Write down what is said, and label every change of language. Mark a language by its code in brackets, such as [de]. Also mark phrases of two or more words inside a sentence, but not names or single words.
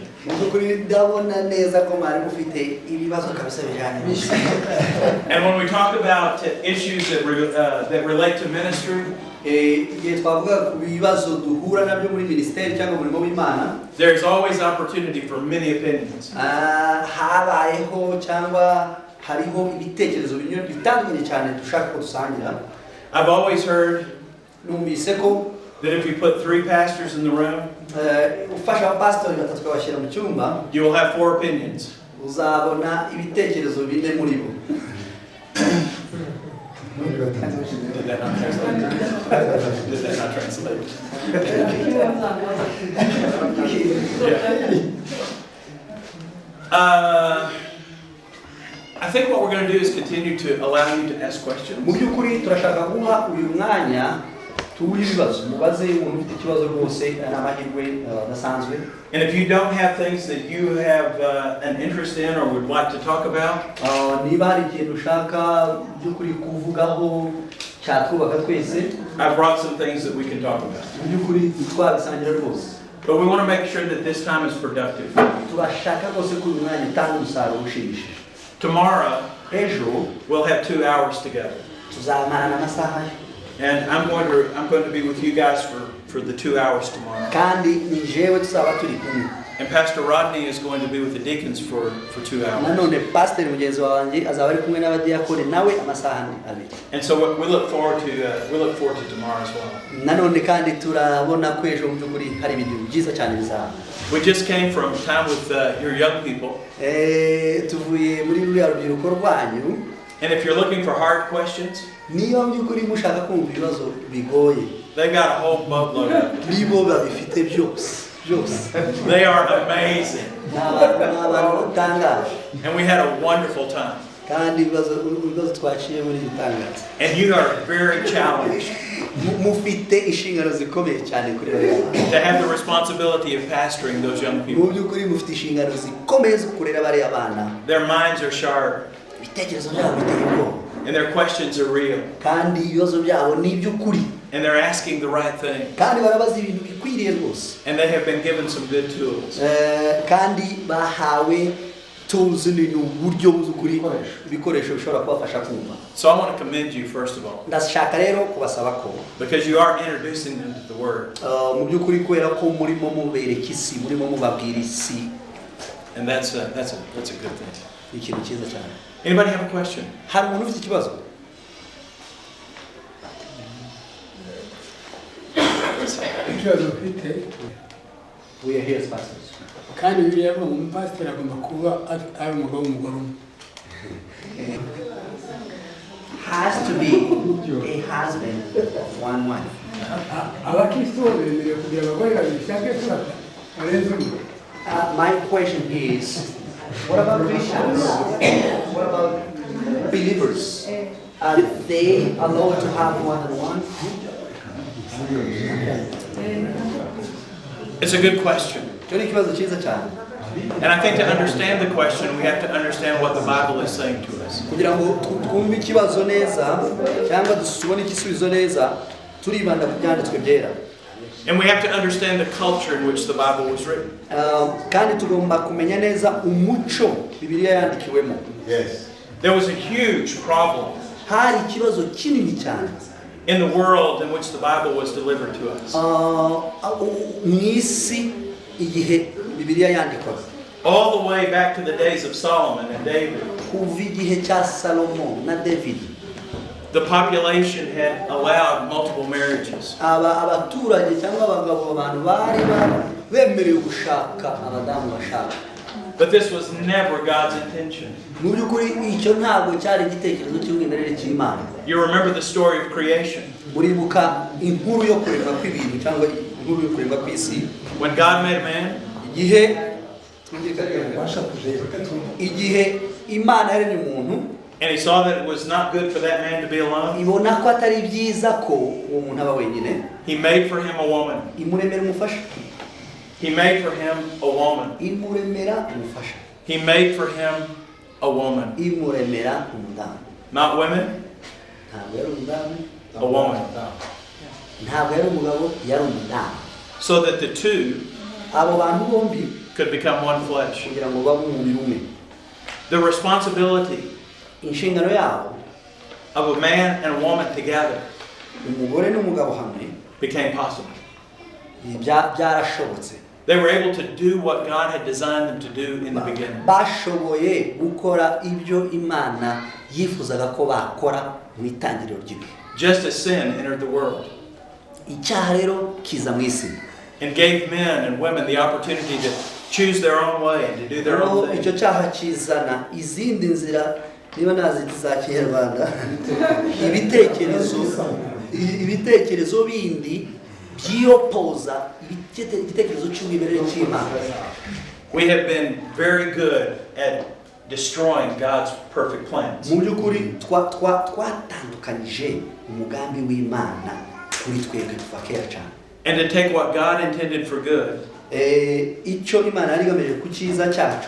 [en] And when we talk about issues that relate to ministry, there's always opportunity for many opinions. [rw] hariho ibitekerezo bitandukanye cyane dushaka ko dusangira. [en] I've always heard [rw] Numvise ko [en] that if you put 3 pastors in the room, [rw] ufasha abapasitori batatu ukabashyira mu cyumba, [en] you will have 4 opinions. [rw] uzabona ibitekerezo bine muri bo. [en] Did that not translate? Did that not translate? I think what we're going to do is continue to allow you to ask questions. [rw] Mu by'ukuri turashaka guha uyu mwanya tuw'ibibazo mubaze umuntu ufite ikibazo rwose n'amahirwe adasanzwe. [en] And if you don't have things that you have an interest in or would like to talk about, [rw] niba hari ikintu ushaka by'ukuri kuvugaho cyatwubaka twese, [en] I brought some things that we can talk about. [rw] mu by'ukuri twabisangira rwose. [en] But we want to make sure that this time is productive. [rw] Turashaka rwose ko uyu mwanya utanga umusaruro ushimishije. [en] Tomorrow, [rw] Ejo [en] we'll have 2 hours together. [rw] tuzamarana amasaha, [en] And I'm going to be with you guys for the 2 hours tomorrow. [rw] kandi ni jewe tuzaba turi kumwe. [en] And Pastor Rodney is going to be with the deacons for 2 hours. [rw] Nanone pasiteri mugenzi wanjye azaba ari kumwe n'abadiyakoni nawe amasaha abiri. [en] And so we look forward to tomorrow as well. [rw] Nanone kandi turabona ko ejo mu by'ukuri hari ibintu byiza cyane bizaba. [en] We just came from time with your young people. [rw] Tuvuye muri ruriya rubyiruko rwanyu. [en] And if you're looking for hard questions, [rw] niyo mu by'ukuri mushaka kumva ibibazo bigoye, [en] they got a whole boatload of it. [rw] nibo babifite byose. [en] They are amazing. [rw] N'abantu batangaje. [en] And we had a wonderful time. [rw] Kandi ibibazo twaciye muri bitangaje. [en] And you are very challenged [rw] Mufite inshingano zikomeye cyane kuri bariya. [en] to have the responsibility of pastoring those young [rw] Mu [en] people. [rw] by'ukuri mufite inshingano zikomeye zo kurera bariya bana. [en] Their minds are sharp [rw] Ibitekerezo byabo biteye ubwoba. [en] and their questions are real. [rw] Kandi ibibazo byabo ni iby'ukuri. [en] And they're asking the right thing. [rw] Kandi barabaza ibintu bikwiriye rwose. [en] And they have been given some good tools. [rw] Kandi bahawe tools n'uburyo bw'ukuri ibikoresho bishobora kubafasha kumva. [en] So I want to commend you first of all, [rw] Ndashaka rero kubasaba ko [en] because you are introducing them to the Word. [rw] mu by'ukuri kubera ko murimo mubereka isi, murimo mubabwira isi. [en] And that's a good thing. [rw] Ni ikintu cyiza cyane. [en] Anybody have a question? [rw] Hari umuntu ufite ikibazo? ikibazo ufite [en] We are here as pastors. [rw] kandi biriya ngo umupasiteri agomba kuba ari umugabo w'umugore umwe. [en] Has to be a husband of one wife. [rw] Abakristo bemerewe kugira abagore babiri cyangwa se barenze umwe. [en] My question is, what about Christians? What about believers? Are they allowed to have more than one? It's a good question. [rw] Icyo ni ikibazo cyiza cyane. [en] And I think to understand the question, we have to understand what the Bible is saying to us. [rw] Kugira ngo twumve ikibazo neza cyangwa tubone igisubizo neza, turibanda ku byanditswe byera. [en] And we have to understand the culture in which the Bible was written. [rw] Kandi tugomba kumenya neza umuco Bibiliya yandikiwemo. [en] There was a huge problem [rw] Hari ikibazo kinini cyane [en] in the world in which the Bible was delivered to us. [rw] mu isi igihe Bibiliya yandikwaga. [en] All the way back to the days of Solomon and David. [rw] Kuva igihe cya Salomo na David. [en] The population had allowed multiple marriages. [rw] Abaturage cyangwa abagabo abantu bari bemerewe gushaka abadamu bashaka. [en] But this was never God's intention. [rw] Mu by'ukuri icyo ntabwo cyari igitekerezo cy'umwimerere cy'Imana. [en] You remember the story of creation. [rw] Muribuka inkuru yo kuremwa kw'ibintu cyangwa inkuru yo kuremwa kw'isi. [en] When God made man, [rw] igihe Imana yaremye umuntu, [en] and he saw that it was not good for that man to be alone, [rw] ibona ko atari byiza ko uwo muntu aba wenyine. [en] he made for him a woman. [rw] Imuremera umufasha. [en] He made for him a woman. [rw] Imuremera umufasha. [en] He made for him a woman. [rw] Imuremera umudamu. [en] Not women, [rw] Ntabwo yari umudamu. [en] a woman. [rw] Ntabwo yari umugabo, yari umudamu. [en] So that the two [rw] Abo bantu bombi [en] could become one flesh. [rw] kugira ngo babe umubiri umwe. [en] The responsibility [rw] Inshingano yabo [en] of a man and a woman together [rw] umugore n'umugabo hamwe [en] became possible. [rw] byarashobotse. [en] They were able to do what God had designed them to do in the beginning. [rw] bashoboye gukora ibyo Imana yifuzaga ko bakora mu itangiriro ry'ibihe. [en] Just as sin entered the world [rw] Icyaha rero kiza mu isi, [en] and gave men and women the opportunity to choose their own way and to do their own thing. [rw] icyo cyaha kizana izindi nzira, niba nazita za Kinyarwanda, ibitekerezo bindi byiyopoza igitekerezo cy'umwimerere cy'Imana. [en] We have been very good at destroying God's perfect plans. [rw] Mu by'ukuri twatandukanyije umugambi w'Imana kuri twebwe kuva kera cyane. [en] And to take what God intended for good [rw] icyo Imana yari igamije ku cyiza cyacu